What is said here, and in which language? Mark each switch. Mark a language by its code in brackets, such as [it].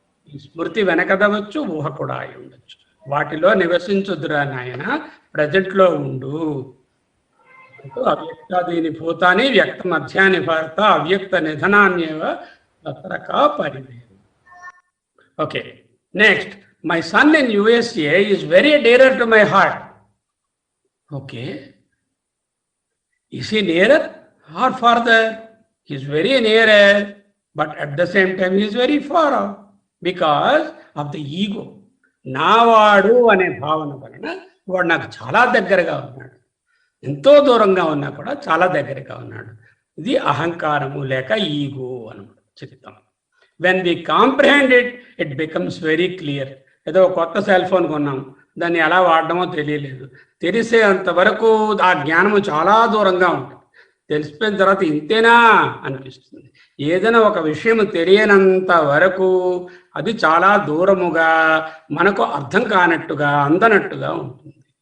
[te] ఈ స్మృతి వెనకదవచ్చు, ఊహ కూడా అయి ఉండొచ్చు. వాటిలో నివసించుదురా నాయన, ప్రజెంట్లో ఉండు. [sa] అవ్యక్తాదీని భూతాని వ్యక్త మధ్యాని భారత అవ్యక్త నిధనాన్యేవ తత్రకా పరివేరు. [te] Okay, next. [en] My son in USA is very dearer to my heart. Okay. Is he nearer or farther? He is very nearer, but at the same time he is very far off because of the ego. [te] నావాడు అనే భావన వలన వాడు నాకు చాలా దగ్గరగా ఉన్నాడు, ఎంతో దూరంగా ఉన్నా కూడా చాలా దగ్గరగా ఉన్నాడు. ఇది అహంకారము లేక ఈగో అన్నమాట చిత్తం. [en] When we comprehend it, it becomes very clear. [te] ఏదో కొత్త సెల్ ఫోన్ కొన్నాం, దాన్ని ఎలా వాడడమో తెలియలేదు. తెలిసేంత వరకు ఆ జ్ఞానము చాలా దూరంగా ఉంటుంది. తెలిసిపోయిన తర్వాత ఇంతేనా అనిపిస్తుంది. ఏదైనా ఒక విషయం తెలియనంత వరకు అది చాలా దూరముగా, మనకు అర్థం కానట్టుగా, అందనట్టుగా ఉంటుంది.